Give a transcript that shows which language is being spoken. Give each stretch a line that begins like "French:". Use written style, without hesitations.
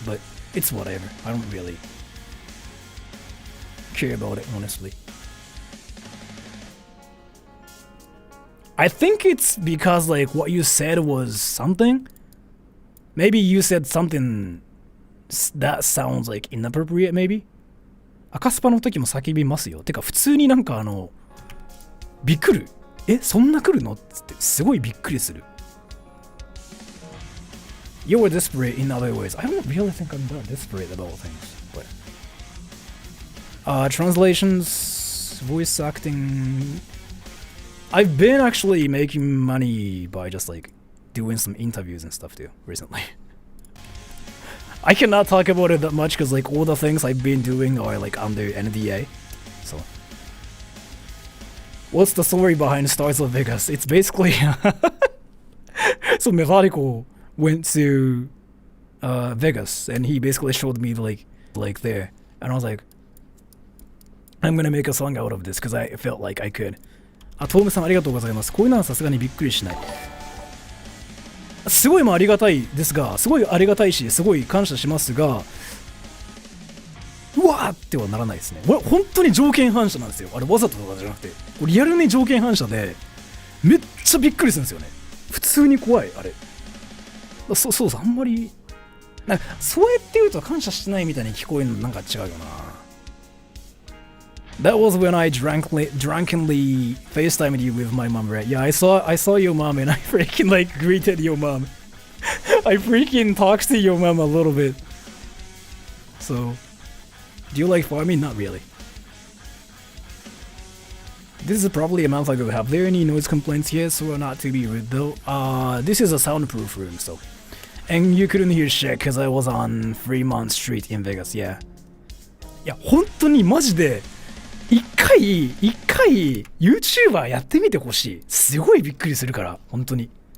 English: But it's whatever. I don't really care about it, honestly. I think it's because like what you said was something. Maybe you said something that sounds like inappropriate, maybe.
Japanese: 赤スパの時も叫びますよ。てか普通になんかびっくり。え、そんな来るの？つってすごいびっくりする。
English: You're desperate in other ways. I don't really think I'm that desperate about things. But translations, voice acting. I've been actually making money by just like doing some interviews and stuff too recently. I cannot talk about it that much because like all the things I've been doing are like under NDA. So what's the story behind Stars of Vegas? It's basically so Methodical went to Vegas and he basically showed me like there, and I was like, I'm gonna make a song out of this because I felt like I could.
Japanese: あ、トームさんありがとうございます。こういうのはさすがにびっくりしない。すごいもありがたいですが、すごいありがたいし、すごい感謝しますが、うわーってはならないですね。これ本当に条件反射なんですよ。あれわざととかじゃなくて、これリアルに条件反射で、めっちゃびっくりするんですよね。普通に怖い、あれ。そうそう、あんまり、なんかそうやって言うと感謝してないみたいに聞こえるのなんか違うよな。
English: That was when I drunkenly FaceTimed you with my mom, right? Yeah, I saw your mom and I freaking like greeted your mom. I freaking talked to your mom a little bit. So, do you like farming? Not really. This is probably a month ago. Have there any noise complaints? Yes, or not to be rude though. This is a soundproof room, so. And you couldn't hear shit because I was on Fremont Street in Vegas, yeah.
Japanese: いや、本当にマジで一回 YouTuber やってみてほしい。すごいびっくりするから、本当に。